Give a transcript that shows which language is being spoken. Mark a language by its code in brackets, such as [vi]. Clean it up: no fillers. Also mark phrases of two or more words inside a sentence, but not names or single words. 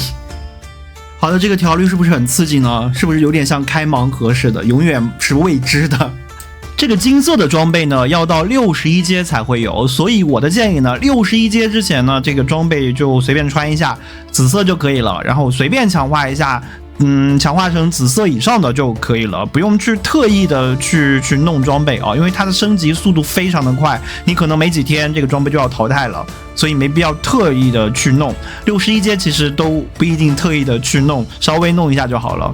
[zh] 好的，這個調率是不是很刺激呢？是不是有點像開盲盒似的，永遠是未知的？這個金色的裝備呢要到61階才會有，所以我的建議呢，61階之前呢，這個裝備就隨便穿一下，紫色就可以了，然後隨便強化一下。強化成紫色以上的就可以了，不用去特意的去弄裝備啊，因為它的升級速度非常的快，你可能沒幾天這個裝備就要淘汰了，所以沒必要特意的去弄。61階其實都不一定特意的去弄，稍微弄一下就好了。